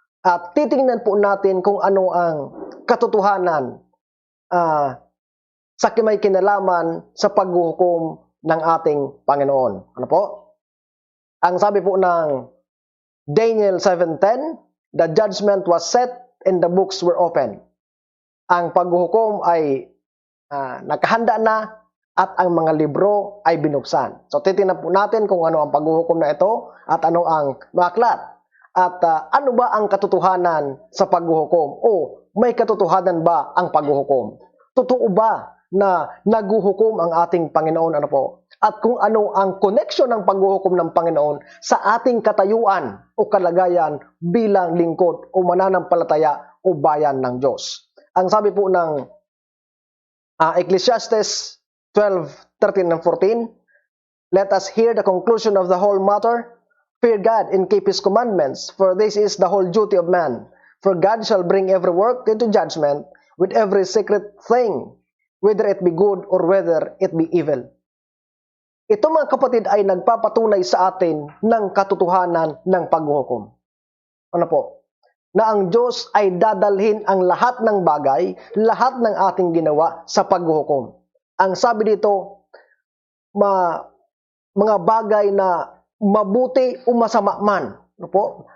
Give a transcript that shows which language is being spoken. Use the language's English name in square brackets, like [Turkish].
[Filipino] At titingnan po natin kung ano ang katotohanan sa may kinalaman sa paghuhukom ng ating Panginoon. Ano po? Ang sabi po ng [English] Daniel 7:10, the judgment was set and the books were open. [Filipino] Ang paghuhukom ay nakahanda na at ang mga libro ay binuksan. So titingnan po natin kung ano ang paghuhukom na ito at ano ang maklat. At ano ba ang katotohanan sa paghuhukom? O may katotohanan ba ang paghuhukom? Totoo ba na naghuhukom ang ating Panginoon? Ano po? At kung ano ang connection ng paghuhukom ng Panginoon sa ating katayuan o kalagayan bilang lingkod o mananampalataya o bayan ng Diyos. Ang sabi po ng [English] Ecclesiastes 12:13 and 14, let us hear the conclusion of the whole matter. Fear God and keep His commandments, for this is the whole duty of man. For God shall bring every work into judgment with every secret thing, whether it be good or whether it be evil. [Filipino] Ito mga kapatid ay nagpapatunay sa atin ng katotohanan ng paghuhukom. Ano po? Na ang Diyos ay dadalhin ang lahat ng bagay, lahat ng ating ginawa sa paghuhukom. Ang sabi dito, mga bagay na mabuti o masama man, ano po?